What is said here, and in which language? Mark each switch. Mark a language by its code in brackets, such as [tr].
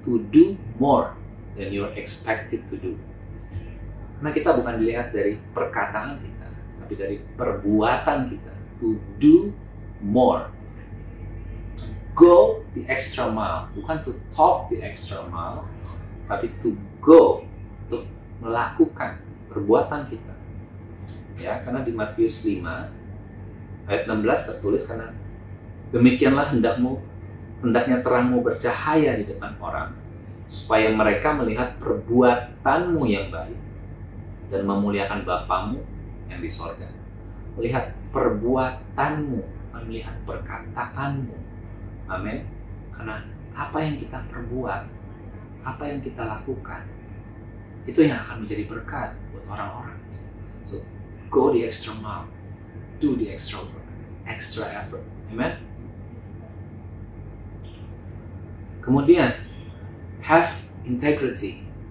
[en] To do more than you're expected to do. [id] Karena kita bukan dilihat dari perkataan kita, tapi dari perbuatan kita. [en] To do more. To go the extra mile. [id] Bukan [en] to talk the extra mile, [id] tapi [en] to go, [id] untuk melakukan perbuatan kita. Ya, karena di Matius 5 ayat 16 tertulis, karena demikianlah hendaknya terangmu bercahaya di depan orang, supaya mereka melihat perbuatanmu yang baik dan memuliakan Bapamu yang di sorga. Melihat perbuatanmu, melihat perkataanmu. Amin. Karena apa yang kita perbuat, apa yang kita lakukan, itu yang akan menjadi berkat buat orang-orang. [en] So, go the extra mile, do the extra work, extra effort. Amen. [id] Kemudian, [en] have integrity.